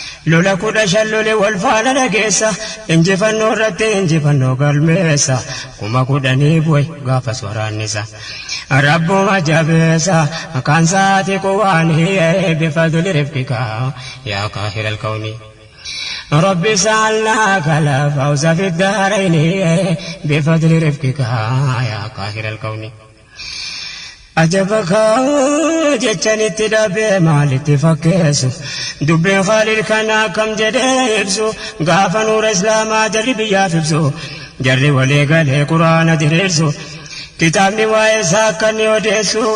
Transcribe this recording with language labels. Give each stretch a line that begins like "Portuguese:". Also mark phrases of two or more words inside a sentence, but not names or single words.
Oromo: Lola kudha shan lole wal faana dhageessa. Injifannoo irratti injifannoo galmeessa. Kuma kudhanii bu'e gaafas waraannisa. Rabbuma jabeessa. Kan saati quwaan hiyee
Arabic: بفضل رفقك. يا قاهر الكون. رب سألناك الفوز في الدارين بفضل رفقك يا قاهر الكون.
Oromo: Ajabaka jechanitti dhabe maalitti fakkeessu? Dubbiin Khaalid kana akkam jedhee ibsu? Gaafa nuura Islaamaa jarri biyyaaf ibsu. Jarri walii galee Quraana diriirsu. Kitaabni waa'ee isaa akka inni odeessu.